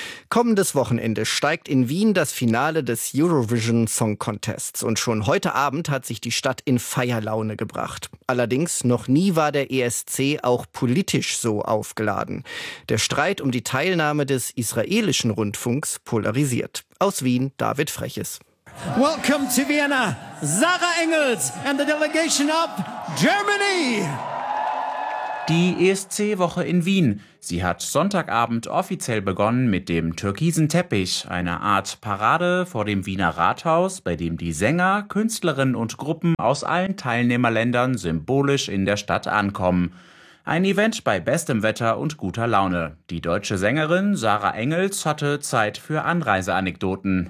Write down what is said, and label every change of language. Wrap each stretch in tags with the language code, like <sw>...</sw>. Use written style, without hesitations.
<de>Kommendes Wochenende steigt in Wien das Finale des Eurovision Song Contests. Und schon heute Abend hat sich die Stadt in Feierlaune gebracht. Allerdings, noch nie war der ESC auch politisch so aufgeladen. Der Streit um die Teilnahme des israelischen Rundfunks polarisiert. Aus Wien, David Freches.</de> <en>Welcome to Vienna, Sarah Engels and the delegation of Germany.</en> <de>Die ESC-Woche in Wien. Sie hat Sonntagabend offiziell begonnen mit dem türkisen Teppich, einer Art Parade vor dem Wiener Rathaus, bei dem die Sänger, Künstlerinnen und Gruppen aus allen Teilnehmerländern symbolisch in der Stadt ankommen. Ein Event bei bestem Wetter und guter Laune. Die deutsche Sängerin Sarah Engels hatte Zeit für Anreiseanekdoten.</de>